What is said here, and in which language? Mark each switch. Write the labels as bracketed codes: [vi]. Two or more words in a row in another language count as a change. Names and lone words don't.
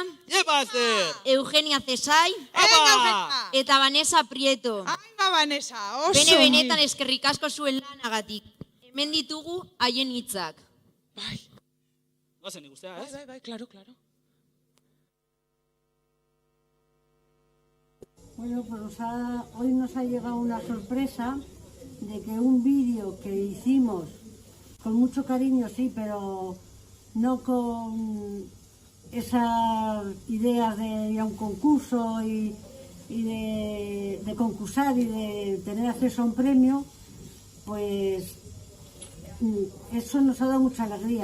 [eu] Eugenia Cesai. Eta Vanessa Prieto. Benetan eskerrik asko zuen lanagatik. Hemen ditugu haien hitzak. Bai. Goazen ikustea, ez? Bai, claro. [es] Bueno, pues hoy nos ha llegado una sorpresa de que un vídeo que hicimos con mucho cariño, sí, pero no con esas ideas de ir a un concurso y de concursar y de tener acceso a un premio, pues eso nos ha dado mucha alegría.